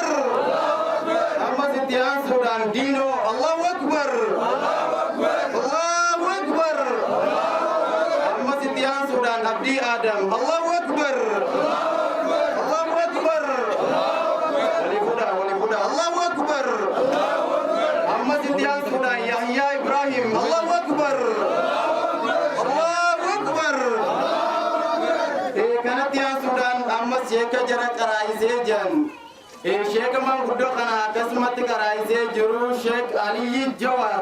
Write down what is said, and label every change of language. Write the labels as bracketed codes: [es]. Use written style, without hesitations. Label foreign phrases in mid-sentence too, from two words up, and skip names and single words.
[om] Ammas itiyaan Suudaan Dino. [ar] الله أكبر. الله أكبر. [om] Ammas itiyaan Suudaan Abdii Adam. [ar] الله أكبر. الله أكبر. [om] Wali Buddha. [ar] الله أكبر. [om] Ammas itiyaan Suudaan Yahya Ibrahim. [ar] الله أكبر. الله أكبر. [om] Kanatti aan Suudaan ammas sheeka jara qaraayisee jiran sheeka manguddoo kana akkasumatti qaraayisee jiru Sheek Aliyyi Jawar.